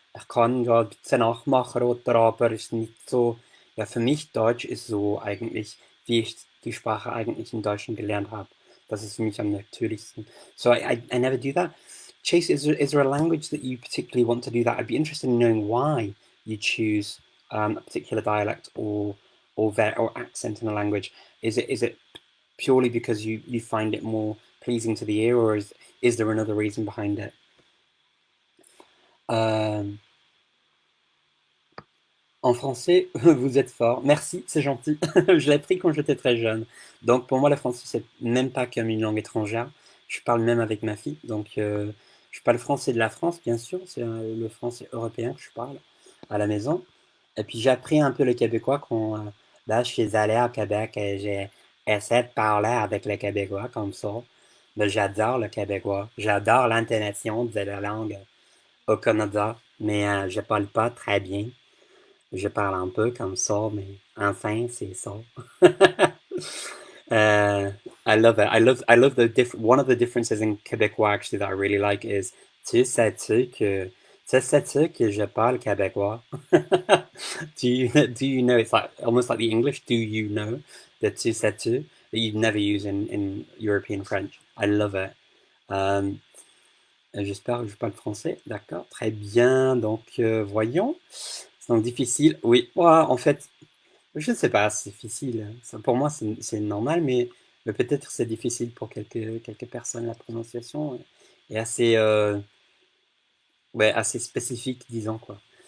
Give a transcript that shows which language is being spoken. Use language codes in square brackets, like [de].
[de] Ich kann ja ein bisschen nachmachen, oder, aber ist nicht so. Ja, für mich Deutsch ist so eigentlich, wie ich die Sprache eigentlich in Deutschland gelernt habe. Das ist für mich am natürlichsten. [en] So I never do that. Chase, is there a language that you particularly want to do that? I'd be interested in knowing why you choose a particular dialect or accent in a language. Is it purely because you find it more pleasing to the ear, or is there another reason behind it? [fr] En français, vous êtes fort. Merci, c'est gentil. Je l'ai appris quand j'étais très jeune. Donc pour moi, le français, c'est même pas comme une langue étrangère. Je parle même avec ma fille. Donc je parle français de la France, bien sûr. C'est le français européen que je parle à la maison. Et puis j'ai appris un peu le québécois quand là, je suis allé au Québec et j'ai essayé de parler avec les Québécois comme ça. Mais j'adore le québécois. J'adore l'intonation de la langue au Canada, mais je parle pas très bien. Je parle un peu comme ça, mais enfin, c'est ça. [en] I love it. I love one of the differences in Québécois actually that I really like is [fr] tu sais-tu que je parle québécois? [en] Do you know it's like almost like the English do you know the [fr] tu sais-tu [en] that you'd never use in European French? I love it. [fr] J'espère que je parle français. D'accord, très bien. Donc voyons. C'est donc difficile. Oui, ouais, en fait, je ne sais pas, c'est difficile. Ça, pour moi, c'est normal, mais Mais peut-être c'est difficile pour quelques personnes la prononciation est assez, ouais, assez spécifique, disons quoi.